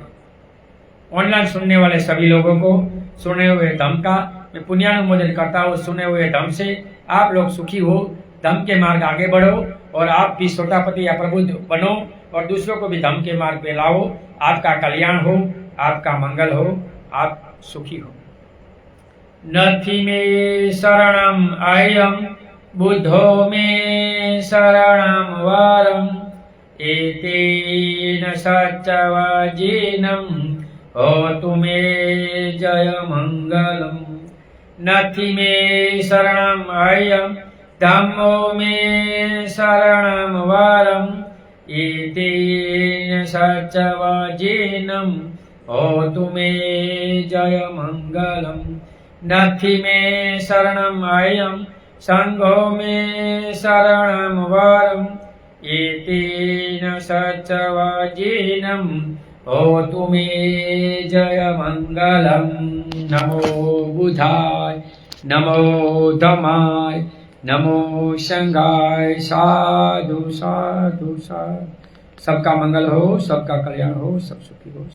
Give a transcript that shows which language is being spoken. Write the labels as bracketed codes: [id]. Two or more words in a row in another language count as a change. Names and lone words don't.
[hi] ऑनलाइन सुनने वाले सभी लोगों को सुने हुए धम्म का मैं पुण्यानुमोदन करता हूँ। सुने हुए धम्म से आप लोग सुखी हो, धम्म के मार्ग आगे बढ़ो और आप भी सोटापति या प्रबुद्ध बनो और दूसरों को भी धम्म के मार्ग पे लाओ। आपका कल्याण हो, आपका मंगल हो, आप सुखी हो। [pi] नथी में शरणम आयम बुद्धो में शरणम वरम एतेन सच्चवजीनम होतु मे जय मंगलम। नथी में शरणम आयम धम्मो में शरणम वरम एतेन सच्चवाजिनं होतु मे जय मंगलम। नथि मे शरणम अयम संघो मे शरणम वरम। एतेन सच्चवाजिनं होतु मे जय मंगलम। नमो बुधाय नमो धमाय नमो संगाय साधु साधु साधु। [hi] सबका मंगल हो, सबका कल्याण हो, सब सुखी हो।